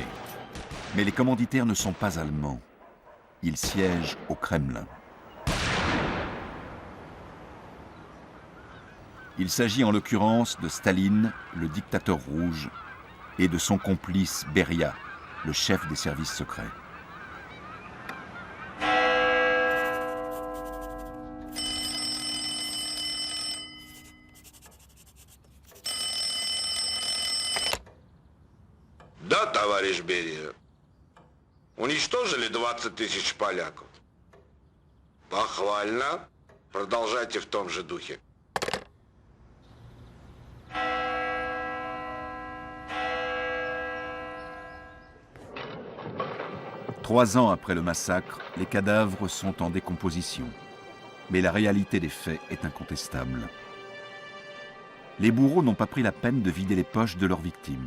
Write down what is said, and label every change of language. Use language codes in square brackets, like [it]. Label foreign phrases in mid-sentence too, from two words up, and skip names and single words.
[fr] Mais les commanditaires ne sont pas allemands. Ils siègent au Kremlin. Il s'agit en l'occurrence de Staline, le dictateur rouge, et de son complice Beria, le chef des services secrets. [ru] Да, товарищ Берия. Уничтожили 20 тысяч поляков. Похвально. Продолжайте в том же духе. [fr] Trois ans après le massacre, les cadavres sont en décomposition. Mais la réalité des faits est incontestable. Les bourreaux n'ont pas pris la peine de vider les poches de leurs victimes.